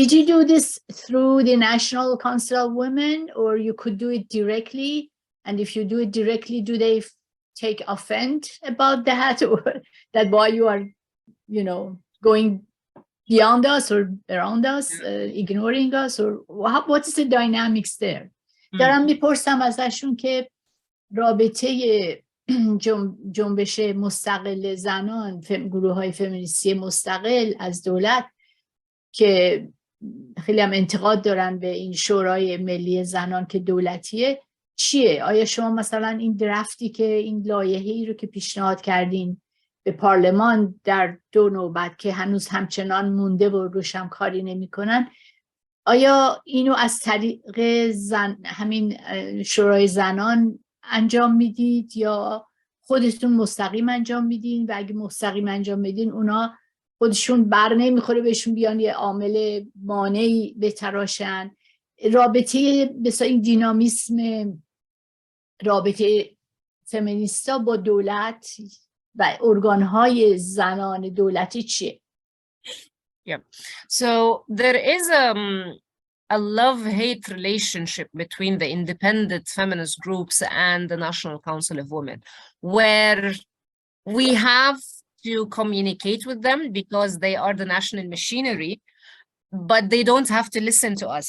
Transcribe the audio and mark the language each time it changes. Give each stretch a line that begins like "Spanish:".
English: Did you do this through the National Council of Women, or you could do it directly? And if you do it directly, do they take offense about that, or that why you are, going beyond us or around us, ignoring us, or what is the dynamics there?
Persian: دارم میپرسم ازشون که رابطه جنبش مستقل زنان، گروه های فمینیستی مستقل از دولت که خیلی هم انتقاد دارن به این شورای ملی زنان که دولتیه چیه؟ آیا شما مثلا این درفتی که این لایحه‌ای رو که پیشنهاد کردین به پارلمان در 2 نوبت که هنوز همچنان مونده و روش هم کاری نمی‌کنن، آیا اینو از طریق همین شورای زنان انجام میدید یا خودتون مستقیم انجام میدین؟ و اگه مستقیم انجام میدین اونا خودشون بر نمیخوره بهشون بیان یه عامل مانعی بتراشن؟ رابطه مثلا این دینامیسم رابطه فمینیستا با دولت و ارگانهای زنان دولتی چیه؟ Yeah.
English: So there is a love-hate relationship between the independent feminist groups and the National Council of Women, where we have to communicate with them because they are the national machinery, but they don't have to listen to us.